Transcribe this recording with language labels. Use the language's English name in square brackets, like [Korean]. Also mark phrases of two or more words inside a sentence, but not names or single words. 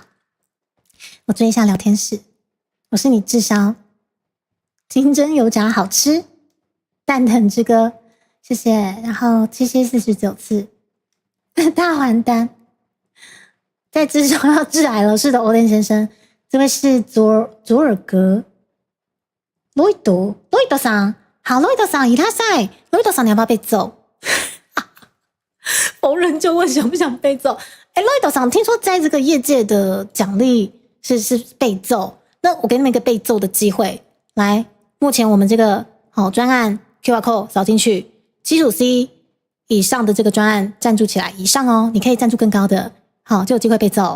[Chinese] 我追一下聊天室，我是你志霄，金针油炸好吃，蛋疼之歌，谢谢，然后749次大还丹，在志霄要致癌了，是的，欧莲先生，这位是佐尔格，ロイドさん，好，ロイドさんいらっしゃい，ロイドさん你要不要被揍？逢人就问想不想被揍？哎，ロイドさん，听说在这个业界的奖励是被揍，那我给你们一个被揍的机会。来，目前我们这个专案 [English] QR code [Chinese] 扫进去，基础 C 以上的这个专案赞助起来，以上哦，你可以赞助更高的，好就有机会被揍。